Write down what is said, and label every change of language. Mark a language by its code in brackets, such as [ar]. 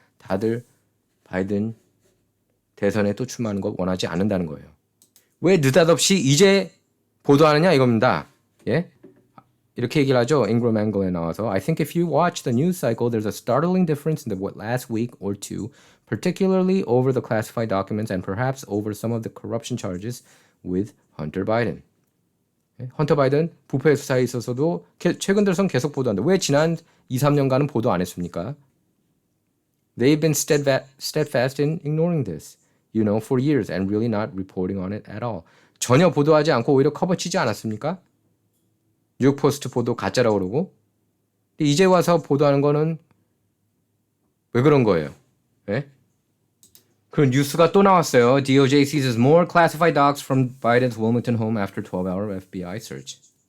[ko] 다들 바이든 대선에 또 출마하는 거 원하지 않는다는 거예요. 왜 느닷없이 이제 보도하느냐 이겁니다. 예? 이렇게 얘기를 하죠. [en] Ingram Angle에 [ko] 나와서 [en] I think if you watch the news cycle, there's a startling difference in the last week or two, particularly over the classified documents and perhaps over some of the corruption charges with Hunter Biden. [ko] 헌터 바이든 부패 수사에 있어서도 최근 들어선 계속 보도한다. 왜 지난 2, 3년간은 보도 안 했습니까? [en] They've been steadfast in ignoring this, for years and really not reporting on it at all. [ko] 전혀 보도하지 않고 오히려 커버치지 않았습니까? 뉴욕 포스트 보도 가짜라고 그러고. 근데 이제 와서 보도하는 거는 왜 그런 거예요? 예? 그 뉴스가 또 나왔어요. [en] DOJ seizes more classified docs from Biden's Wilmington home after 12-hour FBI search.